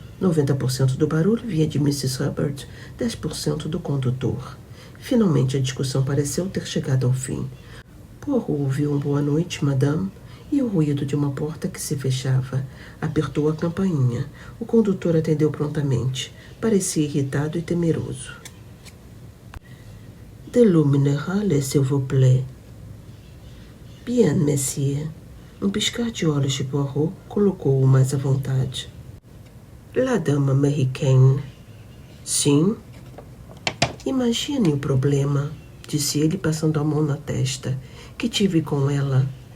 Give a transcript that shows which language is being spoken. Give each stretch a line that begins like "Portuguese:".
Portuguese: 90% do barulho vinha de Mrs. Hubbard, 10% do condutor. Finalmente a discussão pareceu ter chegado ao fim. Poirot ouviu um boa noite, madame, e o ruído de uma porta que se fechava. Apertou a campainha. O condutor atendeu prontamente. Parecia irritado e temeroso.
French: De l'eau minérale, s'il vous plaît. Bien, monsieur.
Portuguese: Um piscar de olhos de Poirot colocou-o mais à vontade.
French: La dame américaine.
Portuguese: Sim. Imagine o problema, disse ele passando a mão na testa, que tive com ela.